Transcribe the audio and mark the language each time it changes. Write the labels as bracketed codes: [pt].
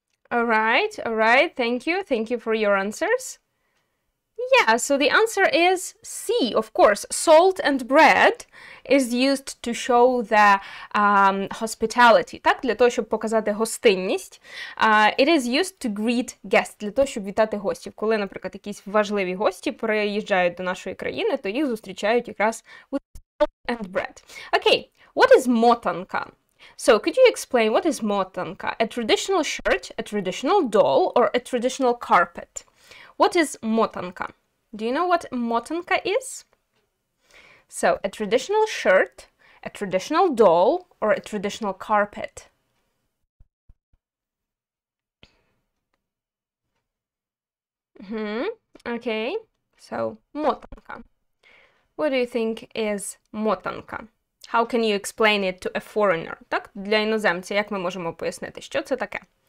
[en] All right, thank you for your answers. Yeah, so the answer is C, of course. Salt and bread is used to show the hospitality, [uk] так, для того, щоб показати гостинність. [en] It is used to greet guests, [uk] для того, щоб вітати гостів. Коли, наприклад, якісь важливі гості приїжджають до нашої країни, то їх зустрічають якраз [en] with salt and bread. Okay, what is мотанка? So, could you explain what is мотанка? A traditional shirt, a traditional doll, or a traditional carpet? What is мотанка? Do you know what мотанка is? So, a traditional shirt, a traditional doll, or a traditional carpet? Okay, so мотанка. What do you think is мотанка? How can you explain it to a foreigner? [uk] Так, для іноземця, як ми можемо пояснити, що це таке?